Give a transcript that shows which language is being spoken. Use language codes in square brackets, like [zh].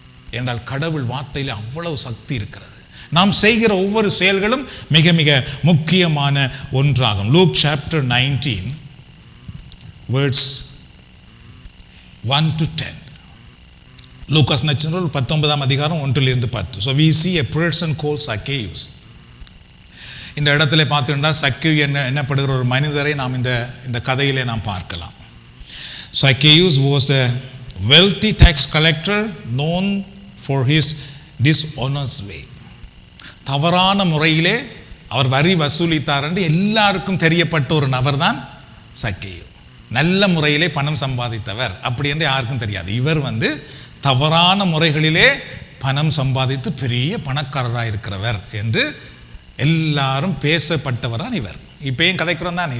[ta] என்றால் கடவுள் வார்த்தையில் அவ்வளவு சக்தி இருக்கிறது. நாம் செய்கிற ஒவ்வொரு செயல்களும் மிக மிக முக்கியமான ஒன்றாகும். [en] Luke chapter 19 verse 1 to 10. [ta] Lucas நற்செய்தி 19ஆம் அதிகாரம் 1 to 10. [en] So we see a person called Zacchaeus. [ta] இந்த இடத்துல பார்த்தீங்கன்னா சக்கேயு என்னப்படுகிற ஒரு மனிதரை நாம் இந்த கதையிலே நாம் பார்க்கலாம். [en] Zacchaeus was a wealthy tax collector known for his dishonest way. [ta] தவறான முறையிலே அவர் வரி வசூலித்தார் என்று எல்லாருக்கும் தெரியப்பட்ட ஒரு நபர் தான் சக்கேயு. நல்ல முறையிலே பணம் சம்பாதித்தவர் அப்படி என்று யாருக்கும் தெரியாது. இவர் தவறான முறைகளிலே பணம் சம்பாதித்து பெரிய பணக்காரராக இருக்கிறவர் என்று எல்லாரும் பேசப்பட்டவரான் இவர். இப்பயும் கதைக்கிறோம் தானே.